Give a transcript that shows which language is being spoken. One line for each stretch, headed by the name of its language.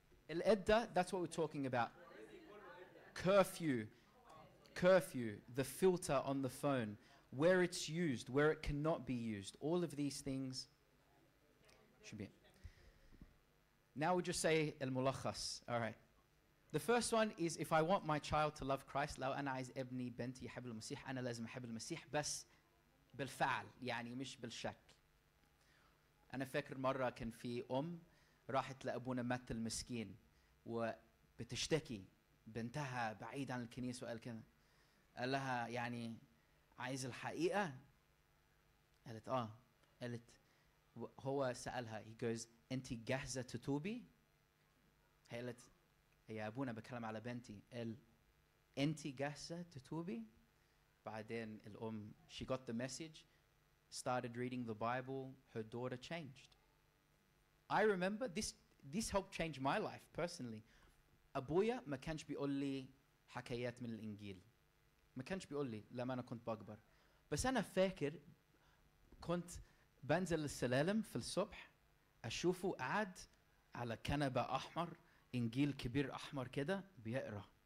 English: الإدة, that's what we're talking about. Curfew, the filter on the phone, where it's used, where it cannot be used. All of these things should be. Now we just say al-mulakhas. All right. The first one is if I want my child to love Christ,
Arabic: لو أنا عايز ابني بنتي يحب المسيح أنا لازم أحب المسيح بس بالفعل يعني مش بالشك. أنا فاكر مرة كان في راحت لأبونا مات المسكين وبتشتكي بنتها بعيد عن الكنيسة وقال كذا. قال لها يعني عايز الحقيقة؟ قالت قالت هو سألها
English: he goes
Arabic: أنت جاهزة تتوبي؟ هي قالت يا أبونا بكلم على بنتي. قال أنت جاهزة تتوبي؟ بعدين الأم
English: she got the message, started reading the Bible, her daughter changed. I remember this helped change my life personally.
Arabic: أبويا ما كانش بيقول لي حكايات من الإنجيل. ما كانش بيقول لي لما أنا كنت بكبر. بس أنا فاكر كنت بنزل السلالم في الصبح أشوفه قاعد على كنبة أحمر إنجيل كبير أحمر كده بيقرأ.